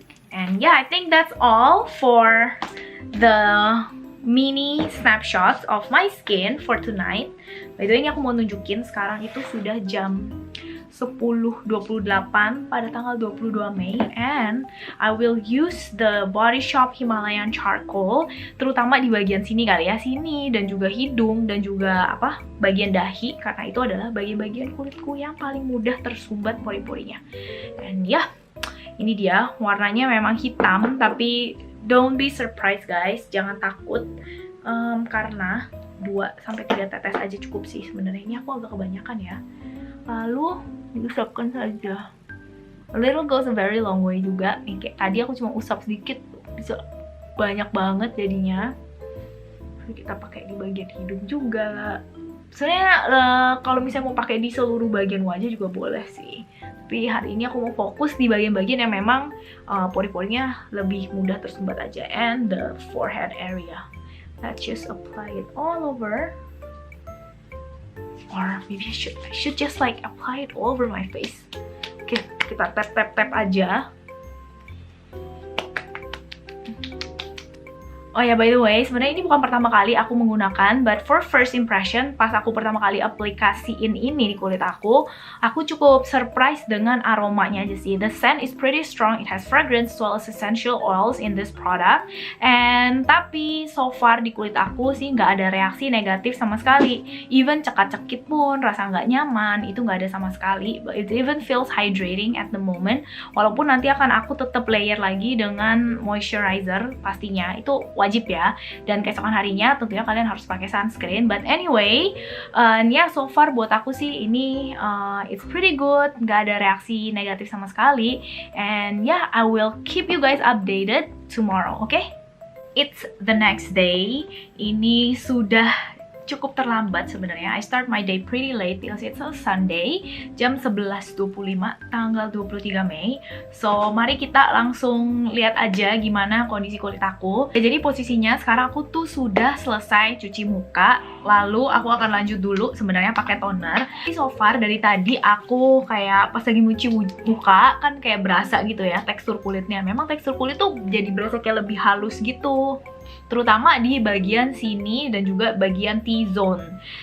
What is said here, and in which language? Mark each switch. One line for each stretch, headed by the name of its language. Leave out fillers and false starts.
English: And yeah, I think that's all for the mini snapshots of my skin for tonight.
Indonesian: By the way, ini aku mau nunjukin sekarang itu sudah jam 10.28 pada tanggal 22 Mei,
English: and I will use the Body Shop Himalayan Charcoal
Indonesian: terutama di bagian sini kali ya, sini dan juga hidung dan juga bagian dahi, karena itu adalah bagian-bagian kulitku yang paling mudah tersumbat pori-porinya. And ya, ini dia warnanya memang hitam, tapi
English: don't be surprised guys,
Indonesian: jangan takut, karena 2-3 tetes aja cukup sih sebenarnya. Ini aku agak kebanyakan ya. Lalu diusapkan saja.
English: A little goes a very long way
Indonesian: juga. Nih, kayak tadi aku cuma usap sedikit, bisa banyak banget jadinya. Terus kita pakai di bagian hidung juga. Sebenarnya kalau misalnya mau pakai di seluruh bagian wajah juga boleh sih. Tapi hari ini aku mau fokus di bagian-bagian yang memang pori-porinya lebih mudah tersumbat aja,
English: and the forehead area. Let's just apply it all over. Or maybe I should just like apply it all over my face.
Indonesian: Oke, kita tap aja. Oh ya, by the way, sebenarnya ini bukan pertama kali aku menggunakan,
English: but for first impression,
Indonesian: pas aku pertama kali aplikasiin ini di kulit aku cukup surprise dengan aromanya aja sih.
English: The scent is pretty strong, it has fragrance as well as essential oils in this product.
Indonesian: And tapi so far di kulit aku sih nggak ada reaksi negatif sama sekali. Even cekat-cekit pun rasa nggak nyaman, itu nggak ada sama sekali.
English: But it even feels hydrating at the moment.
Indonesian: Walaupun nanti akan aku tetap layer lagi dengan moisturizer pastinya, itu wajib ya, dan keesokan harinya tentunya kalian harus pakai sunscreen. But anyway, ya so far buat aku sih ini
English: it's pretty good,
Indonesian: nggak ada reaksi negatif sama sekali.
English: And yeah, I will keep you guys updated tomorrow, okay? It's the next day.
Indonesian: Ini sudah cukup terlambat sebenarnya.
English: I start my day pretty late because it's a Sunday,
Indonesian: jam 11.25 tanggal 23 Mei. So mari kita langsung lihat aja gimana kondisi kulit aku. Jadi posisinya sekarang aku tuh sudah selesai cuci muka, lalu aku akan lanjut dulu sebenarnya pakai toner. So far dari tadi aku kayak pas lagi cuci muka kan kayak berasa gitu ya tekstur kulitnya. Memang tekstur kulit tuh jadi berasa kayak lebih halus gitu, terutama di bagian sini dan juga bagian T-zone.